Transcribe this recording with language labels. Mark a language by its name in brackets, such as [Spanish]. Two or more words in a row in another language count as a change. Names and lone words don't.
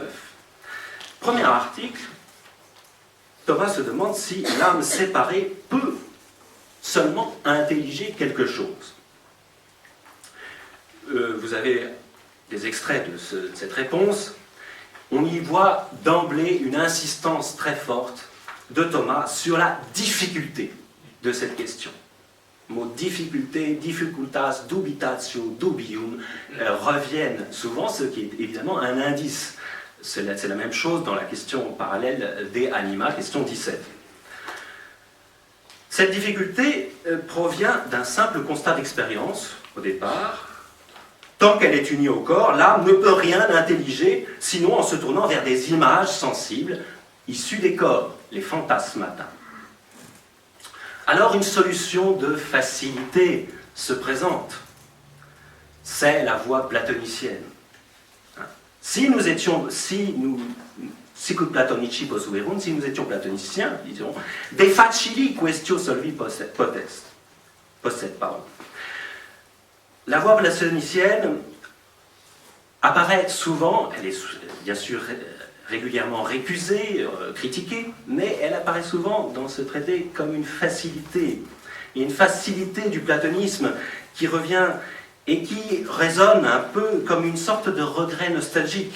[French] Premier article, Thomas se demande si l'âme séparée peut seulement intelliger quelque chose. Vous avez des extraits de cette réponse. On y voit d'emblée une insistance très forte de Thomas sur la difficulté de cette question. Le mot difficulté, [Latin] difficultas, dubitatio, dubium [French] reviennent souvent, ce qui est évidemment un indice. C'est la même chose dans la question parallèle des anima, question 17. Cette difficulté provient d'un simple constat d'expérience, au départ. Tant qu'elle est unie au corps, l'âme ne peut rien intelliger, sinon en se tournant vers des images sensibles issues des corps, les phantasmata. Alors une solution de facilité se présente. C'est la voie platonicienne. Si nous [Latin] sicut platonici posuerunt, [French] si nous étions platoniciens, disons, [Latin] de facili quaestio solvi posset. [French] Pardon. La voie platonicienne apparaît souvent, elle est bien sûr régulièrement récusée, critiquée, mais elle apparaît souvent dans ce traité comme une facilité. Et une facilité du platonisme qui revient et qui résonne un peu comme une sorte de regret nostalgique.